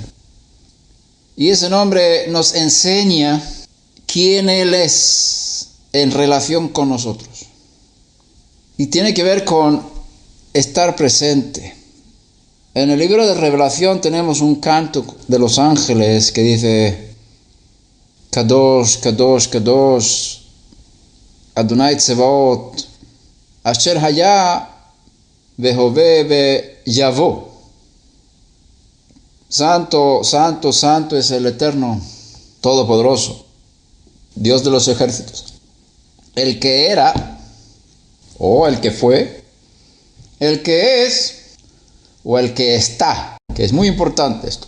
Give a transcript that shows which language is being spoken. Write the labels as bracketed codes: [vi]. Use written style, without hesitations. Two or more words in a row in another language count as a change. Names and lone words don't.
[es] Y ese nombre nos enseña quién Él es en relación con nosotros. Y tiene que ver con estar presente. En el libro de Revelación tenemos un canto de los ángeles que dice [he] קדוש קדוש קדוש אדוני צבאות אשר היה והוה יבוא. [es] Santo, santo, santo es el Eterno Todopoderoso, Dios de los ejércitos. El que era, o el que fue, el que es, o el que está, que es muy importante esto.